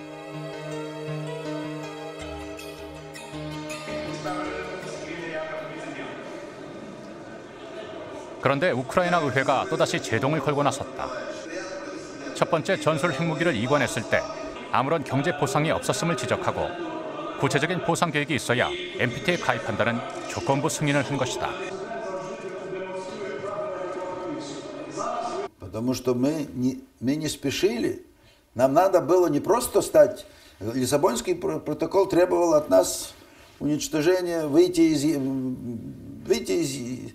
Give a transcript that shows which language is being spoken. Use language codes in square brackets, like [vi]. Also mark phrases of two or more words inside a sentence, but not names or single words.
[ko] 그런데 우크라이나 의회가 또다시 제동을 걸고 나섰다. 첫 번째 전술 핵무기를 이관했을 때 아무런 경제 보상이 없었음을 지적하고 구체적인 보상 계획이 있어야 NPT에 가입한다는 조건부 승인을 한 것이다. [ru] Потому что мы не спешили. Нам надо было не просто стать... Лиссабонский протокол требовал от нас уничтожения, выйти из...